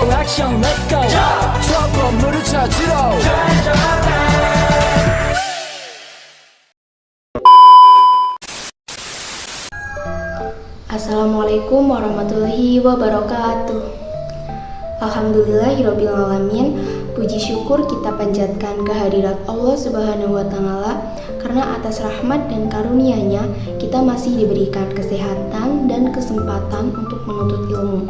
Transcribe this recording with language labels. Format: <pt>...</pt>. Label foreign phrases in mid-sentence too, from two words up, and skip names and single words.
<ko>액션</ko> <en>let's go</en> <ko>저 건물을 찾으러</ko> <ar>السلام عليكم ورحمة الله وبركاته. الحمد لله رب العالمين.</ar> <id>Puji syukur kita panjatkan kehadirat Allah</id> <ar>سبحانه وتعالى</ar> <id>karena atas rahmat dan karunia-Nya kita masih diberikan kesehatan dan kesempatan untuk menuntut ilmu.</id>